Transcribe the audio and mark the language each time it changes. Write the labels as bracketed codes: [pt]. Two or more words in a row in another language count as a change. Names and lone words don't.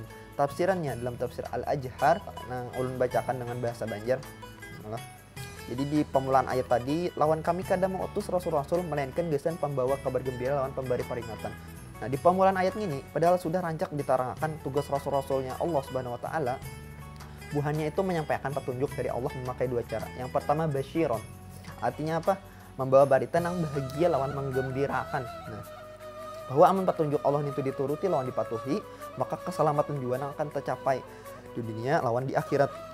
[bjn] Tafsirannya dalam tafsir Al-Ajhar nang ulun bacakan dengan bahasa Banjar. Jadi di pemulaan ayat tadi, lawan kami kada mengutus rasul-rasul melainkan gesan pembawa kabar gembira lawan pemberi peringatan. Nah di pemulaan ayat ini, padahal sudah rancak diterangkan tugas rasul-rasulnya Allah [ar] سبحانه وتعالى, [bjn] buhannya itu menyampaikan petunjuk dari Allah memakai dua cara. [id] Yang pertama basyiron, artinya apa? Membawa berita yang bahagia lawan menggembirakan. [bjn] Nah, bahwa amun petunjuk Allah itu dituruti lawan dipatuhi, maka keselamatan juga akan tercapai di dunia lawan di akhirat.